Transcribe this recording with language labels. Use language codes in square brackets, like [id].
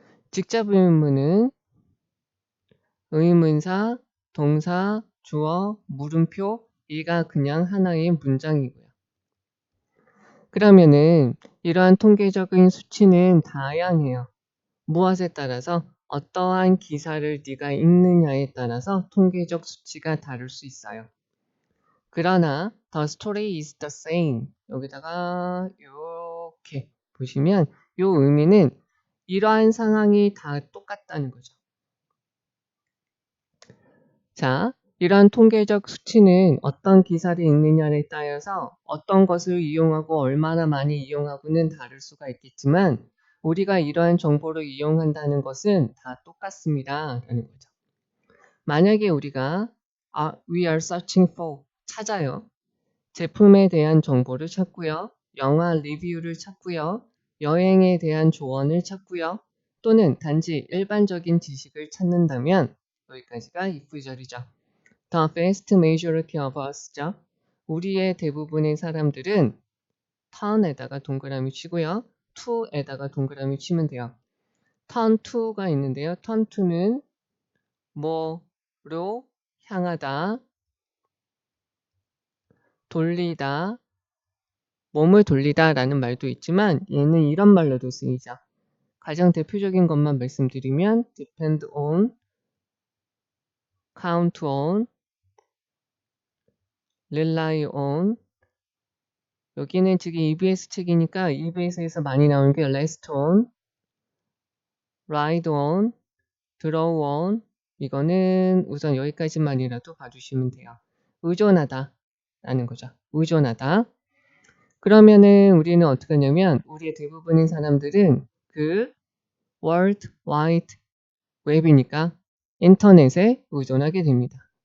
[ko] 직접 의문문은 의문사, 동사, 주어, 물음표, 이가 그냥 하나의 문장이고요. 그러면은 이러한 통계적인 수치는 다양해요. 무엇에 따라서 어떠한 기사를 네가 읽느냐에 따라서 통계적 수치가 다를 수 있어요. 그러나 [en] the story is the same. [ko] 여기다가 이렇게 보시면 이 의미는 이러한 상황이 다 똑같다는 거죠. 자, 이러한 통계적 수치는 어떤 기사를 읽느냐에 따라서 어떤 것을 이용하고 얼마나 많이 이용하고는 다를 수가 있겠지만 우리가 이러한 정보를 이용한다는 것은 다 똑같습니다. 라는 거죠. 만약에 우리가 [en] we are searching for [ko] 찾아요. 제품에 대한 정보를 찾고요. 영화 리뷰를 찾고요. 여행에 대한 조언을 찾고요. 또는 단지 일반적인 지식을 찾는다면 여기까지가 if절이죠. [en] The vast majority of us죠. [ko] 우리의 대부분의 사람들은 turn에다가 동그라미 치고요. to에다가 동그라미 치면 돼요. turn to가 있는데요. turn to는 뭐로 향하다, 돌리다, 몸을 돌리다 라는 말도 있지만 얘는 이런 말로도 쓰이죠. 가장 대표적인 것만 말씀드리면 depend on [en] count on, rely on. [ko] 여기는 지금 EBS 책이니까 EBS에서 많이 나오는 게 rest on, ride on, draw on. 이거는 우선 여기까지만이라도 봐주시면 돼요. 의존하다 라는 거죠. 의존하다. 그러면은 우리는 어떻게 하냐면 우리의 대부분의 사람들은 그 월드 와이드 웹이니까 인터넷에 의존하게 됩니다.